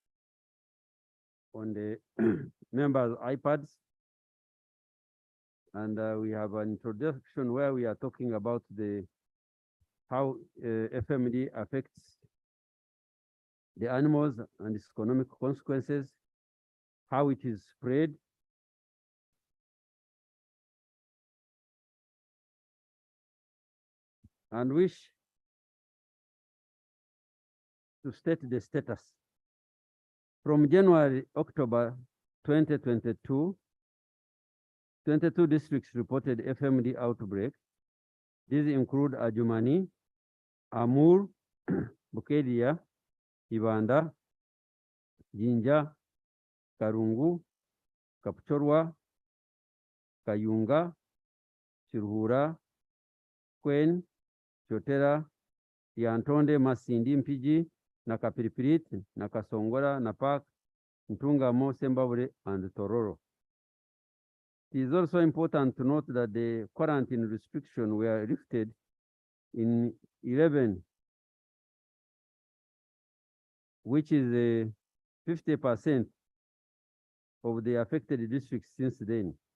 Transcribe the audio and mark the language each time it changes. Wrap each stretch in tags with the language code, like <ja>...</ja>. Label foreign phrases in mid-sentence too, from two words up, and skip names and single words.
<en>on the members' iPads, and we have an introduction where we are talking about how FMD affects the animals and its economic consequences, how it is spread, and wish to state the status. From January, October 2022, 22 districts reported FMD outbreak. These include Ajumani, Amur, Bukedia, Uganda, Jinja, Karungu, Kapchorwa, Kayunga, Chirhura, Kwen, Chotera, Yantonde, Masindi, Mpiji, Nakapiripirit, Nakasongora, Napak, Ntungamo, Sembabure, and Tororo. It is also important to note that the quarantine restrictions were lifted in 11, which is 50% of the affected districts since then.</en>